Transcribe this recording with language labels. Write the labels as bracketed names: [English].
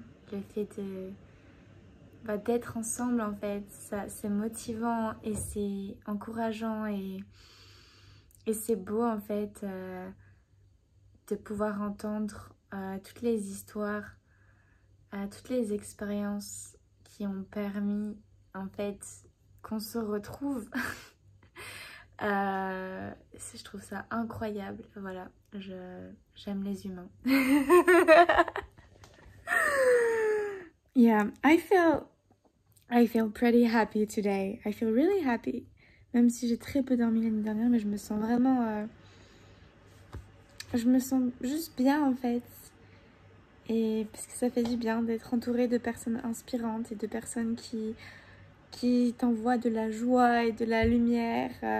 [French] Le fait d'être ensemble en fait, c'est motivant et c'est encourageant et c'est beau en fait de pouvoir entendre toutes les histoires, toutes les expériences qui ont permis en fait qu'on se retrouve. Je trouve ça incroyable, voilà, j'aime les humains. [English] Yeah, I feel pretty happy today. I feel really happy. [French] Même si j'ai très peu dormi l'année dernière, mais je me sens vraiment... je me sens juste bien en fait. Et parce que ça fait du bien d'être entourée de personnes inspirantes et de personnes qui t'envoient de la joie et de la lumière.